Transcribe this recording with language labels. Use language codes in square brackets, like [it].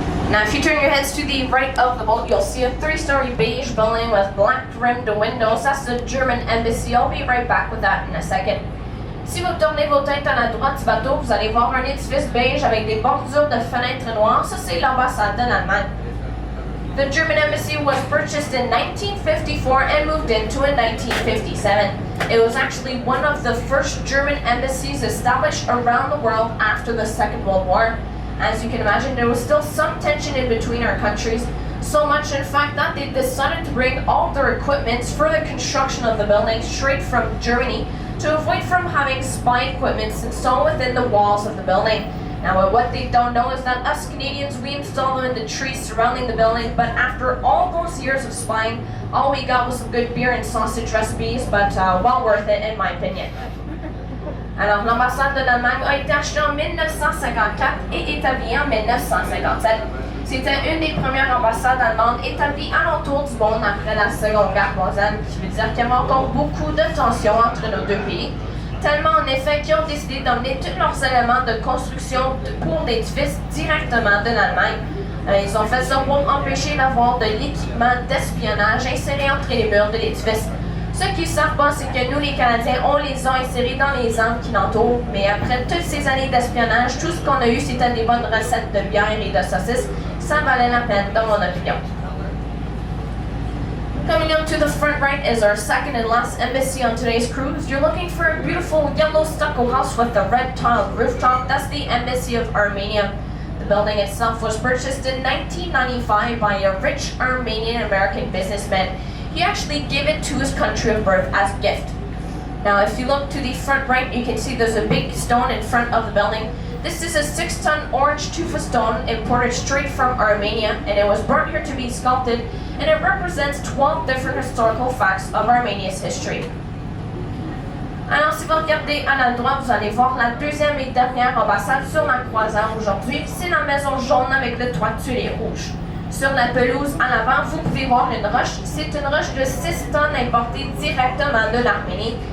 [en] Now, if you turn your heads to the right of the boat, you'll see a 3-story beige building with black-rimmed windows. That's the German embassy. I'll be right back with that in a second. [fr] Si vous tournez vos têtes à la droite du bateau, vous allez voir un édifice beige avec des bordures de fenêtres noires. Ça, c'est l'ambassade de l'Allemagne. [en] The German embassy was purchased in 1954 and moved into in 1957. It was actually one of the first German embassies established around the world after the Second World War. As you can imagine, there was still some tension in between our countries, so much in fact that they decided to bring all their equipment for the construction of the building straight from Germany to avoid from having spy equipment installed within the walls of the building. Now, what they don't know is that us Canadians, we installed them in the trees surrounding the building, but after all those years of spying, all we got was some good beer and sausage recipes, but well worth it in my opinion. [fr] Alors, l'ambassade de l'Allemagne a été achetée en 1954 et établie en 1957. C'était une des premières ambassades allemandes établies alentour du monde après la Seconde Guerre mondiale, qui veut dire qu'il y avait encore beaucoup de tensions entre nos deux pays. Tellement en effet qu'ils ont décidé d'emmener tous leurs éléments de construction pour l'édifice directement de l'Allemagne. Ils ont fait ça pour empêcher d'avoir de l'équipement d'espionnage inséré entre les murs de l'édifice. Ce qu'ils ne savent pas, c'est que nous, les Canadiens, on les a insérés dans les angles qui l'entourent, mais après toutes ces années d'espionnage, tout ce qu'on a eu, c'était des bonnes recettes de bière et de saucisses. Ça valait la peine, dans mon opinion. [en] Coming up to the front right is our second and last embassy on today's cruise. You're looking for a beautiful yellow stucco house with a red tiled rooftop. That's the Embassy of Armenia. The building itself was purchased in 1995 by a rich Armenian-American businessman. He actually gave it to his country of birth as a gift. Now, if you look to the front right, you can see there's a big stone in front of the building. This is a 6-ton orange tufa stone imported straight from Armenia, and it was brought here to be sculpted, and it represents 12 different historical facts of Armenia's history. [fr] Alors, si vous regardez à la droite, vous allez voir la deuxième et dernière ambassade sur la croisière aujourd'hui. C'est la maison jaune avec le toit tuilé rouge. Sur la pelouse à l'avant, vous pouvez voir une roche. C'est une roche de 6 tonnes importée directement de l'Arménie.